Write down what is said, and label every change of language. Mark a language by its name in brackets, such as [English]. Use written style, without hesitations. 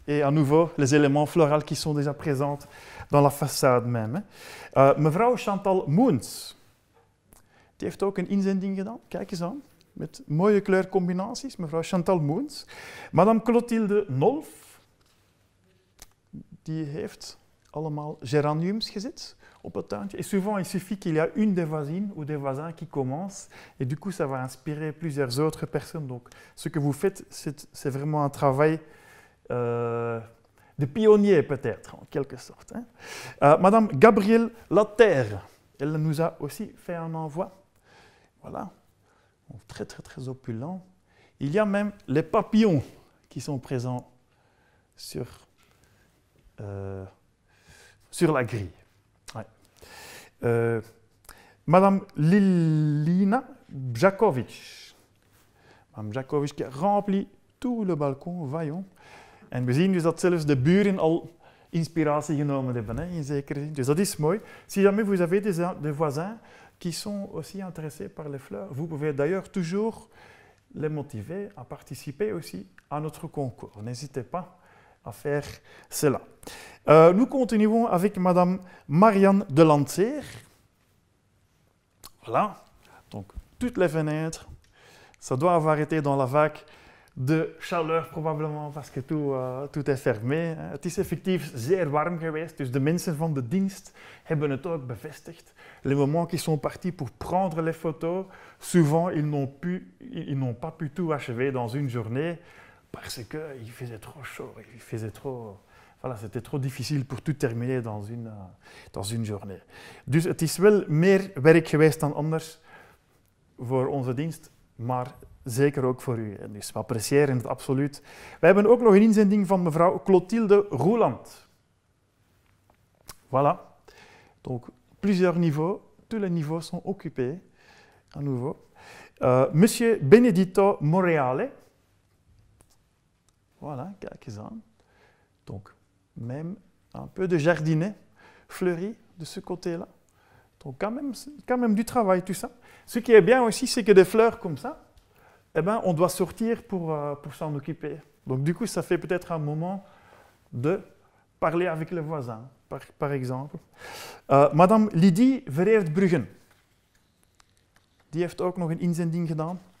[French] Et à nouveau, les éléments floraux qui sont déjà présents dans la façade même. [Dutch] Mevrouw Chantal Moens. Die heeft ook een inzending gedaan. Kijk eens aan. Met mooie kleurcombinaties, mevrouw Chantal Moens. [French] Madame Clotilde Nolf, [Dutch] die heeft allemaal geraniums gezet op het tuintje. [French] Et souvent, il suffit qu'il y a une des voisines ou des voisins qui commence, et du coup, ça va inspirer plusieurs autres personnes. Donc, ce que vous faites, c'est vraiment un travail de pionnier, peut-être, en quelque sorte. Hein. Madame Gabrielle Laterre, elle nous a aussi fait un envoi. Voilà. Très opulent. Il y a même les papillons qui sont présents sur la grille. Ouais. Madame Lilina Bjakovic. Madame Bjakovic qui a rempli tout le balcon, voyons. [Dutch] En we zien dus dat zelfs de buren al inspiratie genomen hebben, hè, in zekere zin. Dus dat is mooi. [French] Si jamais vous avez des voisins qui sont aussi intéressés par les fleurs. Vous pouvez d'ailleurs toujours les motiver à participer aussi à notre concours. N'hésitez pas à faire cela. Nous continuons avec Madame Marianne de Lancer. Voilà, donc toutes les fenêtres. Ça doit avoir été dans la vague de chaleur probablement, parce que tout est fermé. [Dutch] Het is effectief zeer warm geweest, dus de mensen van de dienst hebben het ook bevestigd. [French] Les moments qui sont partis pour prendre les photos, souvent ils n'ont pas pu tout achever dans une journée parce qu'il faisait trop chaud, voilà, c'était trop difficile pour tout terminer dans une journée. [Dutch] Dus het is wel meer werk geweest dan anders voor onze dienst, maar zeker ook voor u. Dus we appreciëren het absoluut. We hebben ook nog een inzending van mevrouw Clotilde Rouland. [French] Voilà. Donc, plusieurs niveaux. Tous les niveaux sont occupés. À nouveau. Monsieur Benedito Moreale. Voilà, [Dutch] kijk eens aan. [French] Donc, même un peu de jardinet fleuri de ce côté-là. Donc, quand même du travail, tout ça. Ce qui est bien aussi, c'est que des fleurs comme ça, eh ben, on doit sortir pour s'en occuper. Donc, du coup, ça fait peut-être un moment de parler avec les voisins, par exemple. Madame Lydie Verheert-Bruggen. [Dutch] Die heeft ook nog een inzending gedaan.